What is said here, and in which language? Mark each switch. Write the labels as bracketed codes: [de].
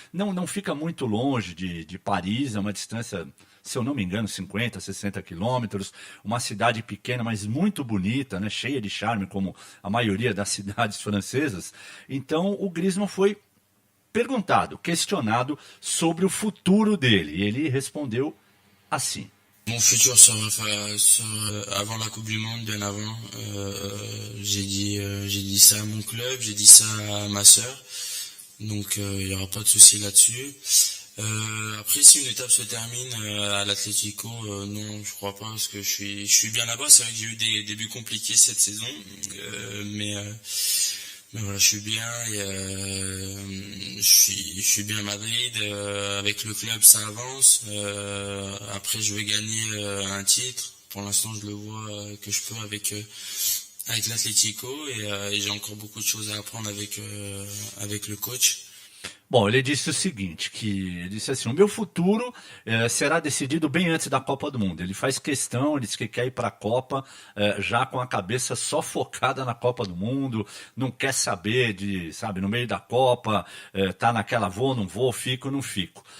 [pt] Não fica muito longe de Paris, é uma distância, se eu não me engano, 50, 60 quilômetros. Uma cidade pequena, mas muito bonita, né, cheia de charme, como a maioria das cidades francesas. Então, o Griezmann foi questionado sobre o futuro dele. E ele respondeu assim. [fr] Mon futur sera avant la Coupe du Monde, bien avant. J'ai dit ça à mon club, j'ai dit ça à ma sœur. Donc il n'y aura pas de souci là-dessus. Après, si une étape se termine à l'Atlético, non, je crois pas, parce que je suis bien là-bas. C'est vrai que j'ai eu des débuts compliqués cette saison, mais voilà, je suis bien et je suis bien à Madrid. Avec le club, ça avance. Après, je vais gagner un titre. Pour l'instant, je le vois que je peux avec l'Atlético et j'ai encore beaucoup de choses à apprendre avec le coach. [pt] Bom, ele disse o seguinte, ele disse assim, o meu futuro será decidido bem antes da Copa do Mundo. Ele faz questão, ele diz que quer ir para a Copa já com a cabeça só focada na Copa do Mundo, não quer saber de, sabe, no meio da Copa, tá naquela vou, não vou, fico, não fico.